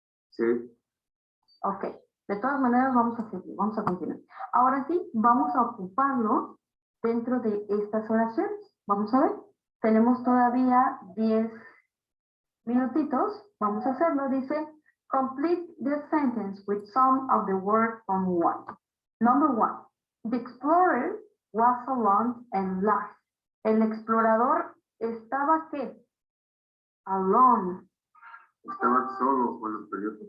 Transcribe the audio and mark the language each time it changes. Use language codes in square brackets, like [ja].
[es] Sí. Ok. De todas maneras, vamos a seguir, vamos a continuar. Ahora sí, vamos a ocuparlo dentro de estas oraciones. Vamos a ver. Tenemos todavía 10 minutitos. Vamos a hacerlo. Dice, [en] complete the sentence with some of the words from one. Number one, the explorer was alone and lost. [es] El explorador estaba ¿qué? [en] Alone. [es] Estaba solo con los periódicos.